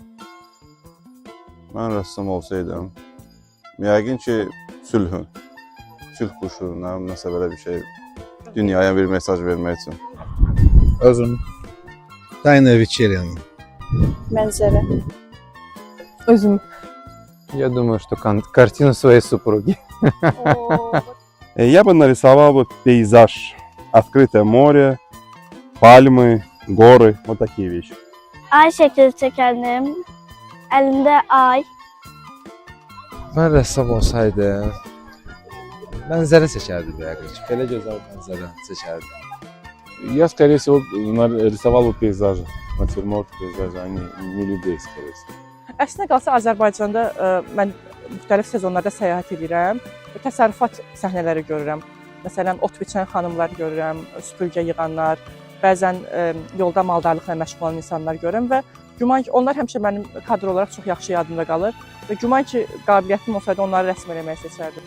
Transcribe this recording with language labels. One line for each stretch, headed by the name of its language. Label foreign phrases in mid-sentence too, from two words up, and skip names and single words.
Azerbaijani: Mən rəssam olsaydım, yəqin ki, sülhün, sülh quşu, nəsə belə bir şey, dünyaya bir mesaj vermək üçün. Özüm. Tayna вечеряна. Mənzərə. Özüm.
Russian: Я думаю, что картину своей супруги. Я бы нарисовал вот пейзаж. Открытое море, пальмы, горы, вот такие вещи.
Azerbaijani: Ay şəkli çəkərdim. Əlində ay. Mən rəssam olsaydım, mənzərə çəkərdim yəqin ki. Belə gözəl mənzərə çəkərdim.
Russian: Я, скорее всего, рисовал бы пейзажи, натюрморт пейзажи, а не людей, скорее всего.
Azerbaijani: Əslində qalsa Azərbaycanda mən müxtəlif sezonlarda səyahət edirəm və təsərrüfat səhnələri görürəm. Məsələn, ot biçən xanımlar görürəm, süpürgə yığanlar, bəzən yolda maldarlıqla məşğul olan insanlar görürəm və güman ki, onlar həmişə mənim kadr olaraq çox yaxşı yadımda qalır və güman ki, qabiliyyətim olsaydı onları rəsm eləməyi seçərdim.